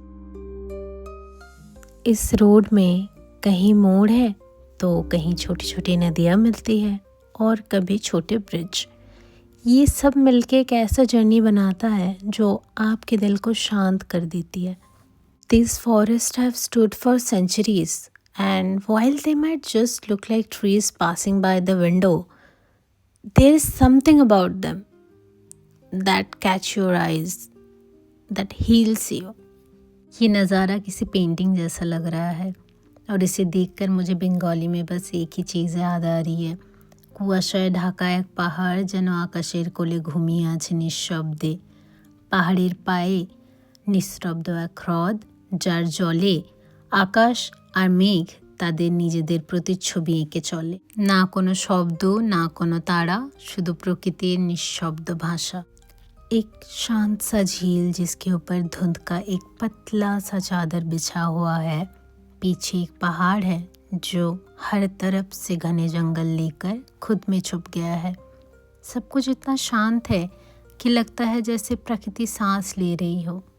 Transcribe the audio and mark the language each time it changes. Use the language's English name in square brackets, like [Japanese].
[Hindi] इस रोड में कहीं मोड़ है तो कहीं छोटी छोटी नदियाँ मिलती है और कभी छोटे ब्रिज। ये सब मिलके एक ऐसा जर्नी बनाता है जो आपके दिल को शांत कर देती है। [English] These forests have stood for centuries, and while they might just look like trees passing by the window, there is something about them that catch your eyes, that heals you. [Hindi] ये नज़ारा किसी पेंटिंग जैसा लग रहा है और इसे देखकर मुझे बंगाली में बस एक ही चीज़ याद आ रही है। [Bangla] কুয়াশায় ঢাকা এক পাহাড় যেন আকাশের কোলে ঘুমিয়ে আছে নিঃশব্দে। পাহাড়ের পায়ে নিস্তব্ধ এক হ্রদ, যার জলে আকাশ আর মেঘ তাদের নিজেদের প্রতিচ্ছবি এঁকে চলে। না কোনো শব্দ, না কোনো তারা, শুধু প্রকৃতির নিঃশব্দ ভাষা। [Hindi] एक शांत सा झील जिसके ऊपर धुंध का एक पतला सा चादर बिछा हुआ है। पीछे एक पहाड़ है जो हर तरफ से घने जंगल लेकर खुद में छुप गया है। सब कुछ इतना शांत है कि लगता है जैसे प्रकृति सांस ले रही हो।